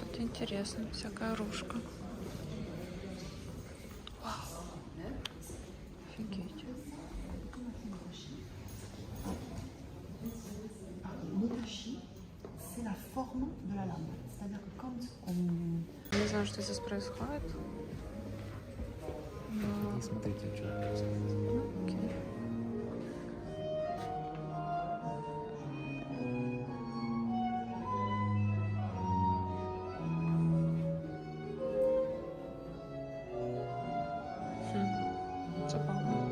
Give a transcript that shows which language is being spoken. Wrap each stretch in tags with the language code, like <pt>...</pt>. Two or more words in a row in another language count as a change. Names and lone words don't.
<ru>Интересно, всякая ружка. Вау. Офигеть.</ru> <fr>Motachi, c'est la forme de la lame. C'est-à-dire que quand on...</fr> <ru>Не знаю, что здесь происходит. Но... И смотрите, что происходит. Окей. Забавно.</ru>